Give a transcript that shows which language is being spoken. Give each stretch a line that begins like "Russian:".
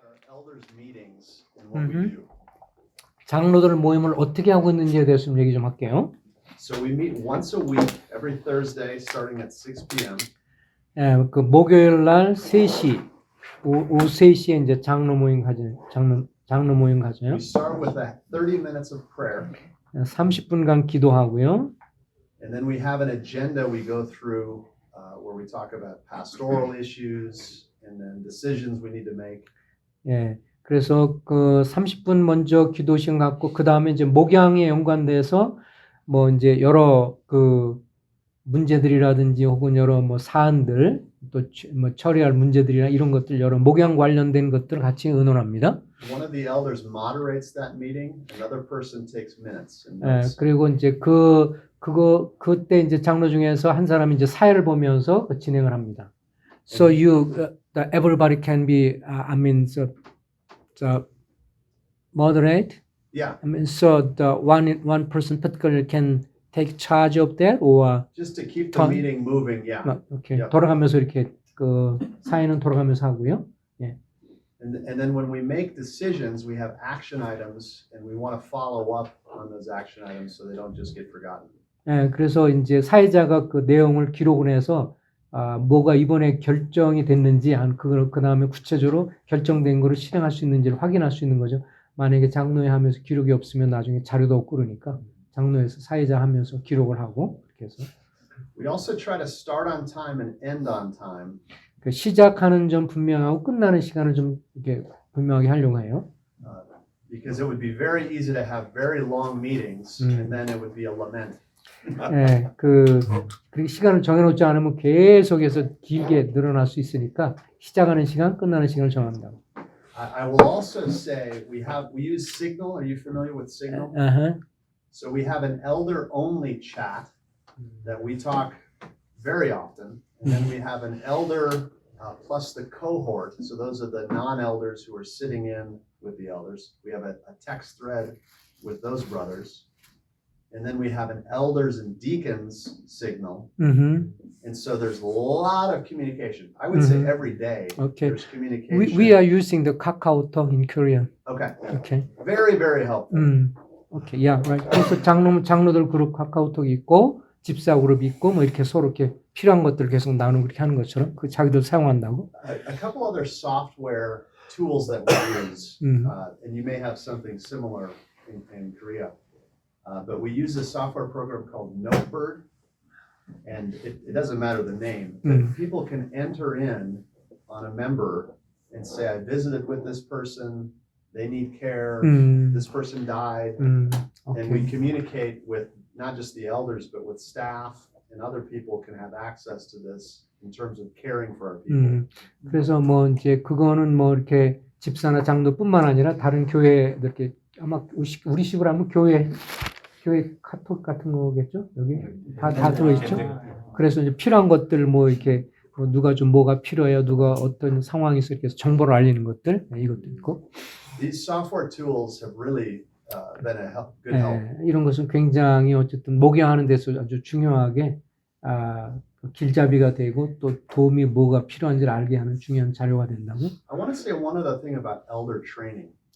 English: elders meetings and what we do.
Korean: 장로들 모임을 어떻게 하고 있는지에 대해서 좀 얘기 좀 할게요.
English: So we meet once a week, every Thursday, starting at 6 p.m.
Korean: 예, 그 목요일 날 3시, 오후 3시에 이제 장로 모임 가져요. 장로 모임 가져요.
English: We start with 30 minutes of prayer.
Korean: 30분간 기도하고요.
English: And then we have an agenda we go through where we talk about pastoral issues and then decisions we need to make.
Korean: 예, 그래서 그 30분 먼저 기도 시간 갖고 그 다음에 이제 목양에 연관돼서 뭐 이제 여러 그 문제들이라든지 혹은 여러 뭐 사안들 또 뭐 처리할 문제들이나 이런 것들 여러 목양 관련된 것들을 같이 의논합니다.
English: One of the elders moderates that meeting. Another person takes minutes. And 예, notes.
Korean: 그리고 이제 그때 이제 장로 중에서 한 사람이 이제 사회를 보면서 진행을 합니다.
English: So everybody can be, so moderate. Yeah, I mean, so the one person particularly can take charge of that, or just to keep the Ton- meeting moving. Yeah.
Korean: 이렇게
English: Yeah.
Korean: 돌아가면서 이렇게 그 사회는 돌아가면서 하고요.
English: And then when we make decisions, we have action items, and we want to follow up on those action items so they don't just get forgotten.
Korean: 예, 그래서 이제 사회자가 그 내용을 기록을 해서 뭐가 이번에 결정이 됐는지 그 다음에 구체적으로 결정된 거를 실행할 수 있는지를 확인할 수 있는 거죠. 만약에 장로회 하면서 기록이 없으면 나중에 자료도 없고 그러니까 장로회에서 사회자 하면서 기록을 하고 그렇게 해서
English: We also try to start on time and end on time.
Korean: 그 시작하는 점 분명하고 끝나는 시간을 좀 이렇게 분명하게 하려고 해요.
English: Because it would be very easy to have very long meetings, and then it would be a lament.
Korean: 예, 그리고 시간을 정해놓지 않으면 계속해서 길게 늘어날 수 있으니까 시작하는 시간, 끝나는 시간을 정한다.
English: I will also say we use Signal. Are you familiar with Signal? So we have an elder-only chat that we talk very often, and then we have an elder plus the cohort. So those are the non-elders who are sitting in with the elders. We have a text thread with those brothers, and then we have an elders and deacons signal. And so there's a lot of communication. I would say every day Okay. there's communication. We are using the KakaoTalk in Korean. Okay. Okay. Very, very helpful. Okay. Yeah. Right.
Korean: 그래서 장로들 그룹 카카오톡이 있고 집사 그룹이 있고 뭐 이렇게 서로 이렇게 필요한 것들 계속 나누고 그렇게 하는 것처럼 그 자기들 사용한다고.
English: A couple other software tools that we use, and you may have something similar in Korea, but we use a software program called Notebird, and it doesn't matter the name, but people can enter in on a member and say, I visited with this person, they need care, this person died, and we Okay. communicate with not just the elders, but with staff, and other people can have access to this in terms of caring for our people.
Korean: 그래서 뭐 이제 그거는 뭐 이렇게 집사나 장로뿐만 아니라 다른 교회 이렇게 아마 우리 식으로 하면 교회 카톡 같은 거겠죠? 여기 다 들어있죠? 그래서 이제 필요한 것들 뭐 이렇게 뭐 누가 좀 뭐가 필요해요, 누가 어떤 상황에서 이렇게 정보를 알리는 것들 이것도 있고.
English: These software tools have really been a good help.
Korean: 이런 것은 굉장히 어쨌든 목양하는 데서 아주 중요하게 길잡이가 되고 또 도움이 뭐가 필요한지를 알게 하는 중요한 자료가 된다고.
English: I want to say one other thing about elder training.